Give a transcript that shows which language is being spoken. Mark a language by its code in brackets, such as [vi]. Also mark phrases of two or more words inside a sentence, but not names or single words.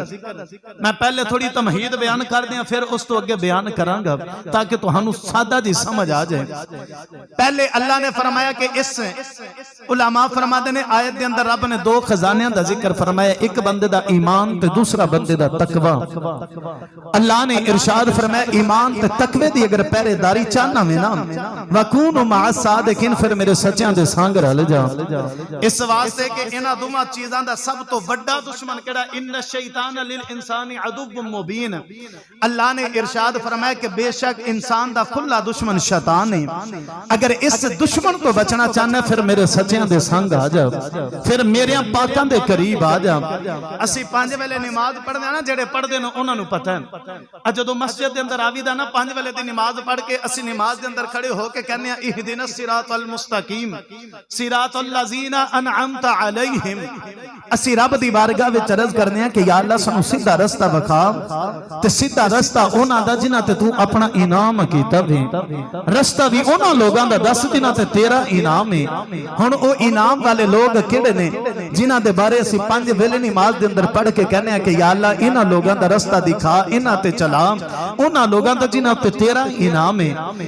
[pa] میں پہلے تھوڑی تمہید بیان کر دیا، فیر اس توں اگے بیان کراں گا تاکہ تہانوں سادہ جی سمجھ آ جائے. [ur] پہلے اللہ نے فرمایا کہ اس علما فرماتے نے آیت کے اندر رب نے 2 خزانیاں کا ذکر فرمایا، ایک بندے کا ایمان تے دوسرا بندے کا تقویٰ. [pa] اللہ نے ارشاد فرمایا، ایمان تے تقوے دی اگر پہرے داری چاہنا ایں نا, [ar] وكونوا مع الصادقين, [pa] فیر میرے سچیاں دے سنگ رل جا. اس واسطے کہ اِنہاں دوواں چیزاں دا سب توں وڈا دشمن کیہڑا, [ar] إن الشيطان للإنسان عدو مبين. [pa] اللہ نے ارشاد فرمایا کہ بے شک انسان دا کھلا دشمن شیطان ہے. اگر اس دشمن توں بچنا چاہنا فیر میرے سچیاں دے سنگ آ جا، فیر میرے پاکاں دے قریب آ جا. اسیں 5 ویلے نماز پڑھدے آں، جیہڑے پڑھدے نے اوہناں نوں پتہ ہے. جدوں مسجد کے اندر آوی دا نا 5 ویلے دی نماز پڑھ کے اسیں نماز کے اندر کھڑے ہو کے کہنے [ar] اهدنا الصراط المستقيم صراط الذين أنعمت عليهم. [pa] اسیں رب دی بارگاہ وچ عرض کرنے ہاں کہ یا اللہ سانوں سیدھا راستہ وکھا تے سیدھا راستہ اوہناں دا جنہاں تے توں اپنا انعام کیتا وے، راستہ بھی اوہناں لوکاں دا دس جنہاں تے تیرا انعام ہے. ہُݨ او انعام والے لوک کیہڑے نے جنہاں دے بارے اسیں 5 ویلے نماز دے اندر پڑھ کے کہنے ہاں کہ یا اللہ اِنہاں لوکاں دا راستہ دکھا، اِنہاں تے چلا، اوہناں لوکاں دا جنہاں تے تیرا انعام ہے.